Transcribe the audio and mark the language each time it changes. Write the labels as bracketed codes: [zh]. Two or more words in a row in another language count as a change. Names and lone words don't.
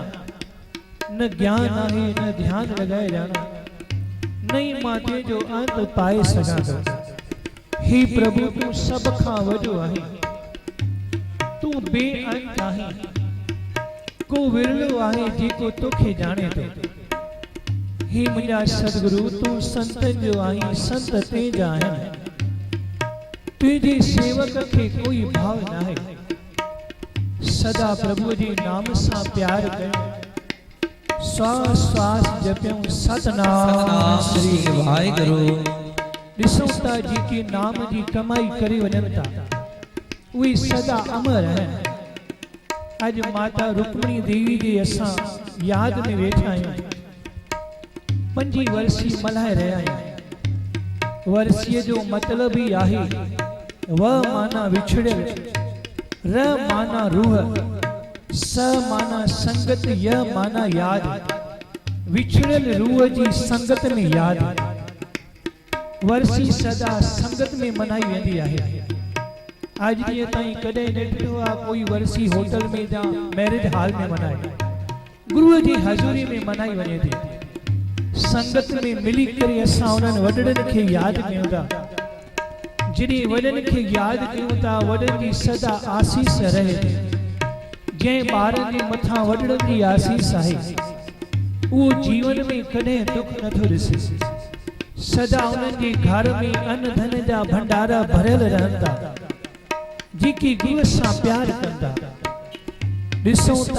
[sd] न ज्ञान आहे न ध्यान लगाए जाना, नहीं माते जो अंत पाए सघां थो। हे प्रभु तू सब खां वॾो आहे, तू बेअंत आहे। को विरलो आहे जेको तोखे जाने थो। हे मुंहिंजा सतगुरु तूं संतनि जो आहीं संत ते जा आहिनि तुंहिंजे सेवक खे कोई भाव न आहे सदा प्रभु जे नाम सां प्यार कयो श्वास श्वास जपियूं सतनाम श्री वाहिगुरु ॾिसूं था जेके नाम जी कमाई करे वञनि था उहे सदा अमर आहिनि अॼु माता रुक्मिणी देवी जे असां यादि में वेठा आहियूं 5 वर्सी मल्हाए रहिया आहियूं वर्सीअ जो मतिलब ई आहे व माना विछड़ियल र माना रूह स माना संगत य माना याद विछड़ियल रूह जी संगत में याद वर्सी सदा संगत में मनाई वेंदी आहे आज ॾींहं ताईं कॾहिं न ॾिठो आहे कोई वर्सी होटल में या मैरिज हॉल में मनाए गुरुअ जी हज़ूरी में मनाई वञे थी संगत में मिली करे असां उन्हनि वॾड़नि खे यादि कयूं था जॾहिं वॾनि खे यादि कयूं था वॾनि जी सदा आसीस रहे थी जंहिं ॿारनि जे मथां वॾड़नि जी आसीस आहे उहो जीवन में कॾहिं दुख नथो ॾिसे सदा उन्हनि जे घर में अन्न धन जा भंडारा भरियल रहनि था जेके गुरू सां प्यार कंदा ॾिसूं था